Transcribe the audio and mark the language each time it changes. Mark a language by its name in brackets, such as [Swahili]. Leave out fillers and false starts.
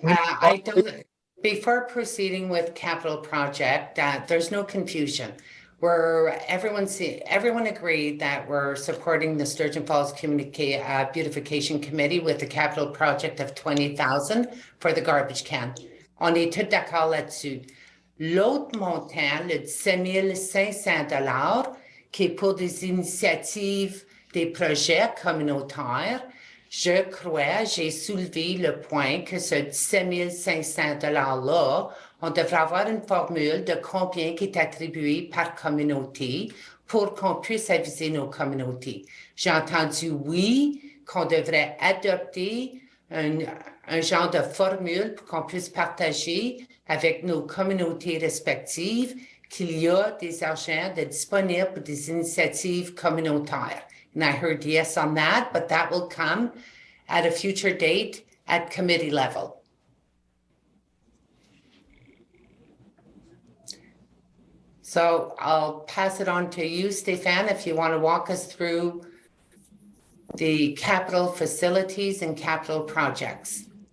[English] Okay, before proceeding with capital project, there's no confusion. Everyone agreed that we're supporting the Sturgeon Falls Community Beautification Committee with the capital project of 20,000 for the garbage can. [French] On est tous d'accord là-dessus. L'autre montant, le 17 500 $, qui est pour des initiatives, des projets communautaires, je crois, j'ai soulevé le point que ce 17 500 $-là, on devrait avoir une formule de combien qui est attribué par communauté pour qu'on puisse aviser nos communautés. J'ai entendu, oui, qu'on devrait adopter un genre de formule pour qu'on puisse partager avec nos communautés respectives qu'il y a des argents disponibles pour des initiatives communautaires. [English] And I heard yes on that, but that will come at a future date at committee level. So I'll pass it on to you, Stéphane, if you want to walk us through the capital facilities and capital projects.